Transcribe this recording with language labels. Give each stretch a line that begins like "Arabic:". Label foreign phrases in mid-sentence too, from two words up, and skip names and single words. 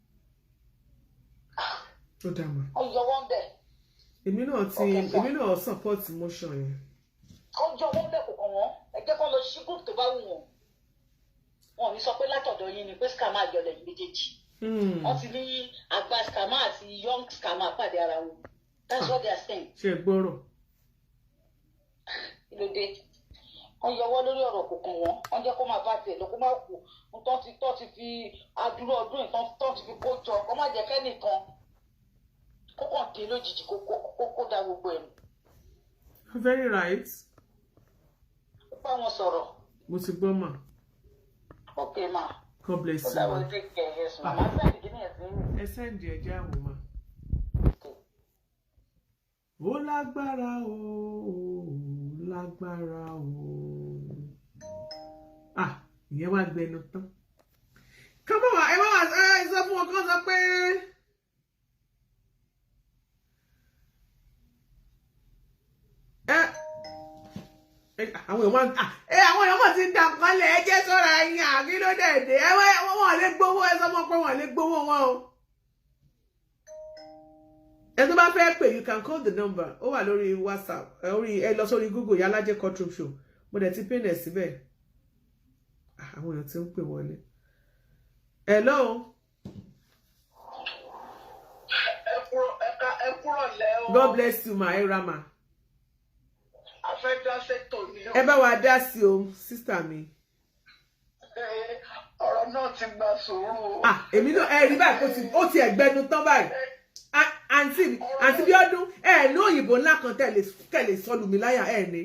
Yoruba: Ó dà mà. Wọ́n yọwọ́ ń bẹ̀. Èmi náà
English: support motion
Yoruba: yẹn. Ọjọ́ wọn bẹ̀ kò kàn wọ́n ẹ jẹ́ kó lọ sí group tó bá wù wọ́n wọn ò ní sọ pé látọ̀dọ̀ yín ni pé scammer àjọlẹ̀ yìí méjèèjì wọ́n ti ní àgbà scammer àti
English: young scammer
Yoruba: pàdé ara wọn
English: that's what they are saying.
Yoruba: Ṣé gbọ́rọ̀? Kí ló dé wọ́n yọwọ́ lórí ọ̀rọ̀ kò kàn wọ́n jẹ́ kó máa bá tiẹ̀ lọ kó má kú tọ́ ti fi adúrú ọdún ìtọ́ ti fi kó jọ kó má jẹ́ kẹ́nìkan kó kàn dé lójijì kó dá gbogbo ẹ̀.
English: Very right.
Yoruba: Bá wọn sọ̀rọ̀. Mo ti gbọ́ mà.
English: Okay ma. God bless you. So that will take care, yes ma. Ma send the guinea thing.
Yoruba: Ẹ send ẹja wò mà. Ó lágbára o, lágbára o. Ìyẹn wá gbẹnu tán.
English: Come on,
Yoruba: ẹ wá sọ fún wọn kán sọ pé. Àwọn èèyàn mọ̀ ti ń dà nǹkan lẹ̀ ẹ jẹ́ sọ́ra ẹ̀yìn àbí ló dẹ̀dẹ̀ wọ́n lè gbowó ẹ sọ mọ́ pé wọ́n lè gbowó wọn o. Ẹ tó bá fẹ́ pè
English: you can call the number
Yoruba: ó wà lórí WhatsApp ẹ lọ sórí Google Ìyálájé
English: courtroom show
Yoruba: mo dẹ̀ ti pín ẹ̀ síbẹ̀. Àwọn èèyàn ti ń pè wọlé. Hello. Ẹ kúrò lẹ́ o.
English: God bless you
Yoruba: ma ẹ ra ma. Ẹ bá wa dá sí o sísítà mi. Ọ̀rọ̀ náà ti gba sùúrù. Èmi náà ẹ rí báyìí ó ti ẹ̀gbẹ́nu tán báyìí. Àǹtí bí ọdún ní òyìnbó ńlá kan tẹ̀lé sọlù mi láyà ní.